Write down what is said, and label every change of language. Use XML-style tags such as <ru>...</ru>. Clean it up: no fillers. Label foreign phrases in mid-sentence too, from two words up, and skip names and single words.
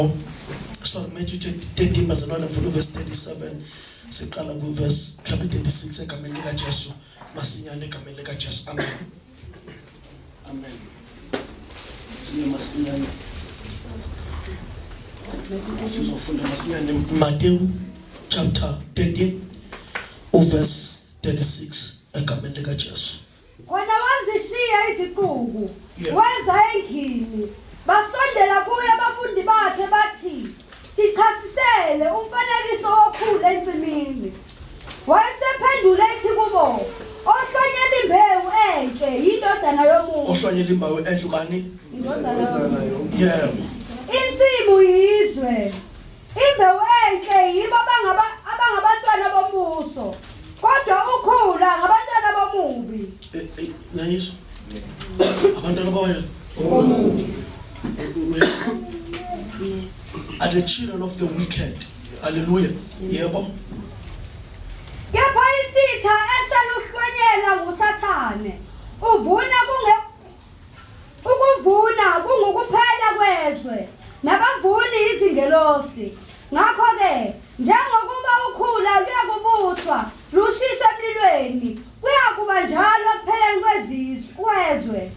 <zu>Sorry, Matthew 13 bazalwane mfuna verse 37 siqala ku verse 36 egameni lika Jesu masinyane egameni lika Jesu. Amen. Amen. Masinyane. Sizofunda masinyane Matthew</zu> <en>chapter 13 verse 36</en> <zu>egameni lika Jesu. Wena wazishiya iziquku wenza endlini basondela kuye abafundi bakhe bathi sichasisele umfanekiso wokhula entsimini. Wayesephendula ethi kubo ohlonyela imbewu enhle yindodana yomuntu. Ohlonyela imbewu enhle bani? Indodana yomuntu. Yebo. Insimu yizwe. Imbewu enhle yibo abangabantwana bombuso. Kodwa ukhula ngabantwana bomubi. Nayizwa. Abantwana bayo.</zu> <en>Are the children of the wicked.</en> <zu>Hallelujah. Yebo. Kepha isitha esaluhlonyela nguSathane uvuna ukuvuna kungukuphela kwezwe nabavuni izingelosi. Ngakho ke njengokuba ukhula luyakubuthwa lushiswe emlilweni kuyakuba njalo ekupheleni kwezwe.</zu>